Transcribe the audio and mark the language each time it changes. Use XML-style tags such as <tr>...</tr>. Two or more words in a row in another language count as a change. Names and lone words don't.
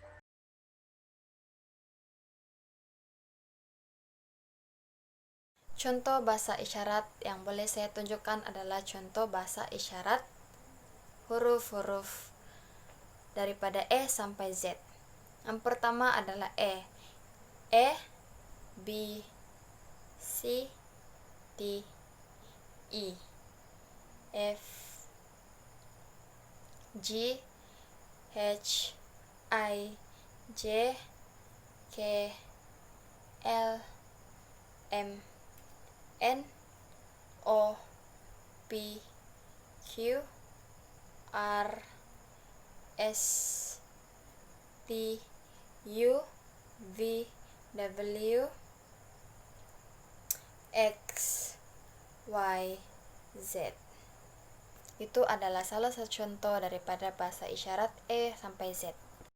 <ms>Contoh bahasa isyarat yang boleh saya tunjukkan adalah contoh bahasa isyarat huruf-huruf daripada E sampai Z. Yang pertama adalah E. E, B, C, D, E, F, G, H, I, J, K, L, M, N, O, P, Q, R, S, T, U, V, W, X, Y, Z. Itu adalah salah satu contoh daripada bahasa isyarat E sampai Z.</ms>